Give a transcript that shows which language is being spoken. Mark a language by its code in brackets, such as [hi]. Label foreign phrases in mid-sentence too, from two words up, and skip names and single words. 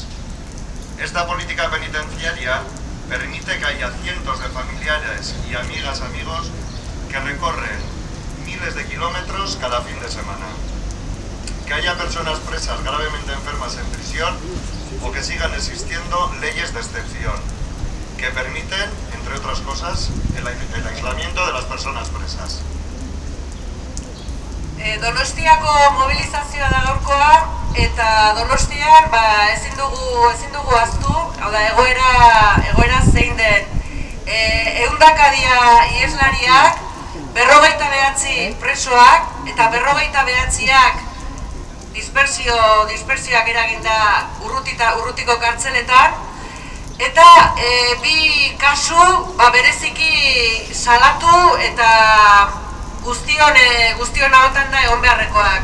[es] Esta política penitenciaria permite que haya cientos de familiares y amigos que recorren miles de kilómetros cada fin de semana. Que haya personas presas gravemente enfermas en prisión o que sigan existiendo leyes de excepción que permiten, entre otras cosas, el aislamiento de las personas presas. [eu] Donostiako mobilizazioa da gaurkoa eta Donostian ezin dugu ahaztu, hau da egoera zein den. Ehundaka ieslariak, 59 presoak eta 59ak dispersioak eraginda urrutiko kartzeletan, eta bi kasu bereziki salatu eta guztion ahotan da egon beharrekoak.